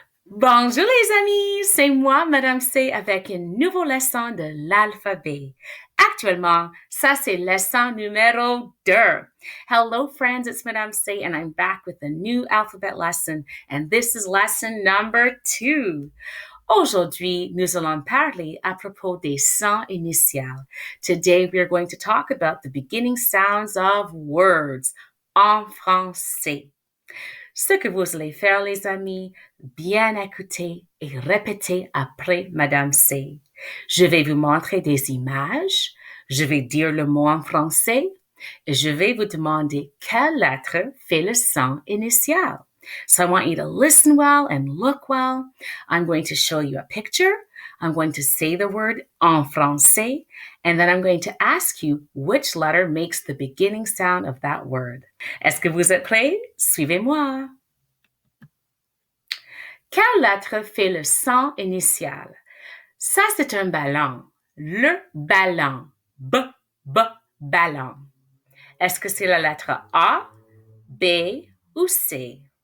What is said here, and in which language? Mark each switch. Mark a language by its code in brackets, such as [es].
[fr] Bonjour les amis, c'est moi, Madame C, avec une nouvelle leçon de l'alphabet. Actuellement, ça c'est leçon numéro 2. [en] Hello friends, it's Madame C and I'm back with a new alphabet lesson and this is lesson number 2. [fr] Aujourd'hui, nous allons parler à propos des sons initiales. [en] Today we are going to talk about the beginning sounds of words [fr] en français. Ce que vous allez faire, les amis, bien écouter et répéter après Madame C. Je vais vous montrer des images, je vais dire le mot en français et je vais vous demander quelle lettre fait le son initial. [en] So I want you to listen well and look well. I'm going to show you a picture. I'm going to say the word [fr] en français, [en] and then I'm going to ask you which letter makes the beginning sound of that word. [fr] Est-ce que vous êtes prêts? Suivez-moi. Quelle lettre fait le son initial? Ça, c'est un ballon. Le ballon. B, B, ballon. Est-ce que c'est la lettre A, B ou C?